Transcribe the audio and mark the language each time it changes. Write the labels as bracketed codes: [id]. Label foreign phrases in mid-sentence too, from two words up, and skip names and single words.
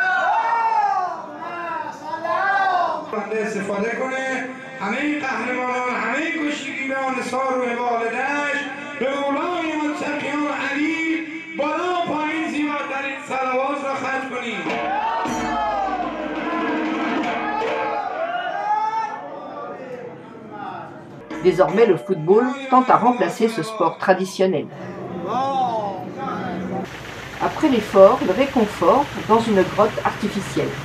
[fa] بنده استفاده کنه همه قهرمانان، همه کشتگیران نثار و والدش به مولای متقیان علی بالا پایین زیباترین صلوات را ختم کنید. [fr] Désormais, le football tente à remplacer ce sport traditionnel. Après l'effort, le réconfort dans une grotte artificielle.